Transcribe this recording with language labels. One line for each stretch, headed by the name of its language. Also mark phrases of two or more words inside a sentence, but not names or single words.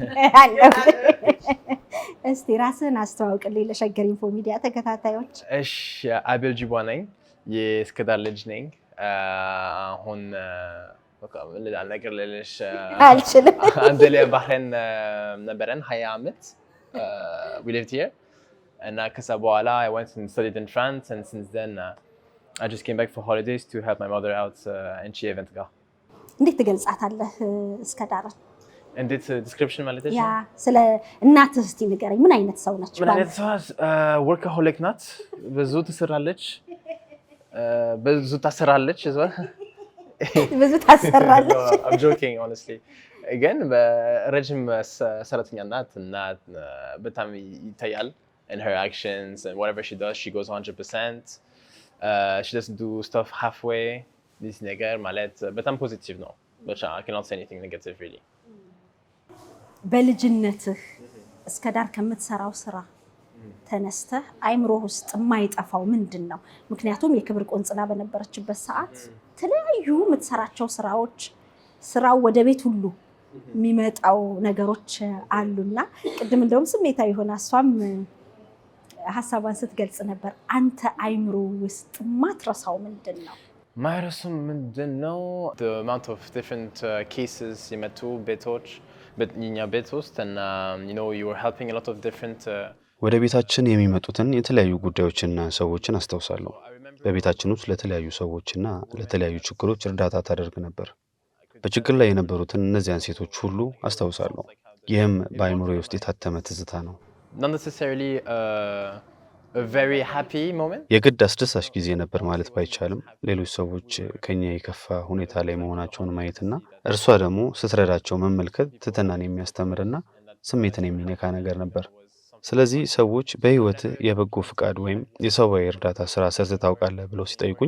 Amharic: እስቲ ራስህን አስተዋውቅልኝ ለሸገር ኢንፎ ሚዲያ ተከታታዮች። እሺ፣ አቤል ጂቧ ነኝ። የእስከዳር ልጅ ነኝ። አሁን ነገር ልልሽ አልችልም። አንድ ላይ ባህሬን ነበረን 20 ዓመት
English: we lived here and
Amharic: ከዛ በኋላ
English: I went and studied in France and since then I just came back for holidays to help my mother out and she event ጋር።
Amharic: እንዴት ትገልጻታለህ እስከዳርን? እንዴት ዲስክሪፕሽን ማለት ነው? ያ ስለ እናትህ እስቲ ንገረኝ። ምን አይነት ሰው ነች? ምን አይነት ሰው? ወርካሆሊክ ናት። ብዙ ትሰራለች፣ ብዙ ታሰራለች። ብዙ ታሰራለች።
English: I'm joking honestly.
Amharic: ግን በረጅም ሰራተኛ ናት እና በጣም ይታያል
English: in her actions and whatever she does she goes 100%. She doesn't do stuff halfway. this
Amharic: ነገር ማለት በጣም ፖዚቲቭ ነው።
English: I cannot say anything negative really.
Amharic: በልጅነትህ እስከዳር ከምትሰራው ስራ ተነስተህ አይምሮ ውስጥ የማይጠፋው ምንድን ነው? ምክንያቱም የክብር ቆንጽላ በነበረችበት ሰዓት ተለያዩ የምትሰራቸው ስራዎች ስራው ወደ ቤት ሁሉ የሚመጣው ነገሮች አሉና ቅድም እንደውም ስሜታዊ ሆነ እሷም ሀሳቧን ስትገልጽ ነበር። አንተ አይምሮ ውስጥ ማትረሳው ምንድን ነው? ማይረሳው ምንድን ነው?
English: the amount of different cases
Amharic: የመጡ ቤቶች በእኛ ቤት ውስጥ እና
English: you were helping a lot of different
Amharic: ወደ ቤታችን የሚመጡትን የተለያዩ ጉዳዮችና ሰዎችን አስታውሳለሁ። በቤታችን ውስጥ ለተለያዩ ሰዎችና ለተለያዩ ችግሮች እርዳታ ታደርግ ነበር። በችግር ላይ የነበሩትን እነዚያን ሴቶች ሁሉ አስታውሳለሁ። ይህም በአይምሮዬ ውስጥ የታተመ ትዝታ ነው።
English: not necessarily a very happy moment.
Amharic: የግድ አስደሳች ጊዜ ነበር ማለት ባይቻልም ሌሎች ሰዎች ከኛ የከፋ ሁኔታ ላይ መሆናቸውን ማየትና እርሷ ደግሞ ስትረዳቸው መመልከት ትተናን የሚያስተምርና ስሜትን የሚነካ ነገር ነበር። ስለዚህ ሰዎች በህይወት የበጎ ፍቃድ ወይም የሰብአዊ እርዳታ ስራ ሰርተህ ታውቃለህ ብለው ሲጠይቁኝ